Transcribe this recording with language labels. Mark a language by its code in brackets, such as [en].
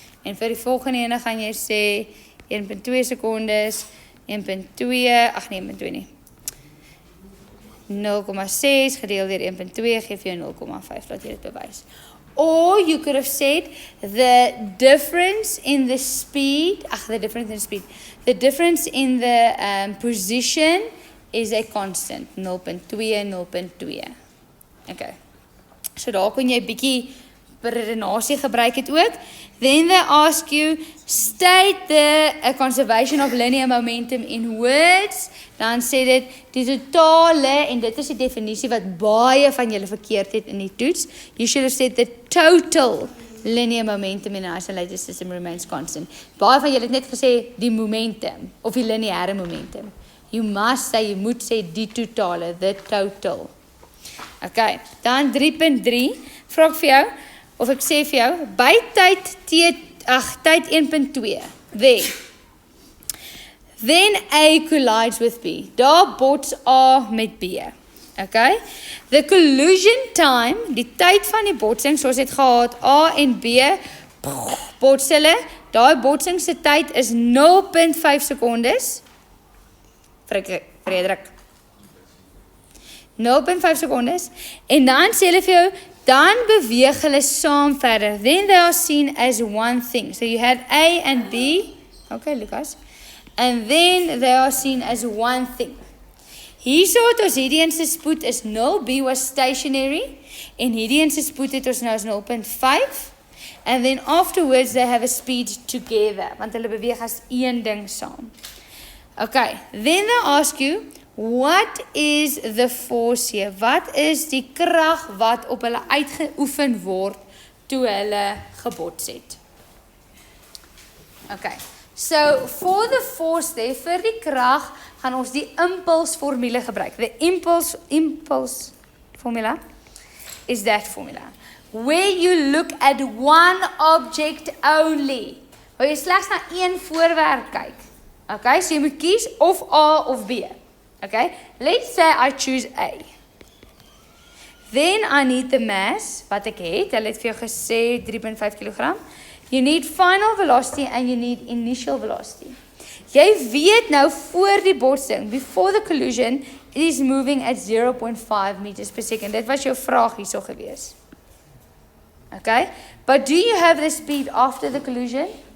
[af] En vir die volgende ene gaan jy sê 1.2 sekondes, 1.2, ag nee, 1.2 nie. 0,6 gedeel deur 1.2 gee vir jou 0,5, laat jy dit bewys. [en] Or you could have said the difference in the speed, the difference in the position is a constant, 0.2, 0.2. [af] Okay, so daar kon jy bietjie redenasie gebruik het ook. [en] Then they ask you, state the conservation of linear momentum in words. [af] Dan sê dit, die totale, en dit is die definisie wat baie van julle verkeerd het in die toets. [en] You should have said the total linear momentum in an isolated system remains constant. [af] Baie van julle het net gesê die momentum, of die lineare momentum. [en] You must say, [af] jy moet sê die totale, [en] the total. [af] Okay, dan 3.3, vraag vir jou, of ek sê vir jou, by tyd 1.2, [en] then A collides with B. [af] Daar bots A met B. Okay? [en] The collision time, [af] die tyd van die botsing, soos het gehad, A en B bots hulle, daai botsing se tyd is 0.5 sekondes. Frederik. 0.5 sekondes. En dan sê hulle vir jou, dan beweeg hulle saam verder. [en] Then they are seen as one thing. So you had A and B. Okay, Lucas. And then they are seen as one thing. [af] Hierso het ons hierdie een se spoed is 0, [en] B was stationary, [af] en hierdie een se spoed het ons nou is 0.5, [en] and then afterwards they have a speed together, [af] want hulle beweeg as een ding saam. [en] Okay, then they ask you, what is the force here? [af] Wat is die krag wat op hulle uitgeoefen word toe hulle gebots het? Okay, [en] so for the force there, [af] vir die krag, gaan ons die impulse formule gebruik. [en] The impulse formula is that formula. Where you look at one object only. [af] Waar jy slegs na een voorwerp kyk. Okay, so jy moet kies of A of B. Okay, [en] let's say I choose A. Then I need the mass, [af] wat ek het. Hulle het vir jou gesê 3.5 kg. [en] You need final velocity and you need initial velocity. [af] Jy weet nou voor die botsing, [en] before the collision, it is moving at 0.5 meters per second. [af] Dit was jou vraag hierso gewees. Okay? [en] But do you have the speed after the collision?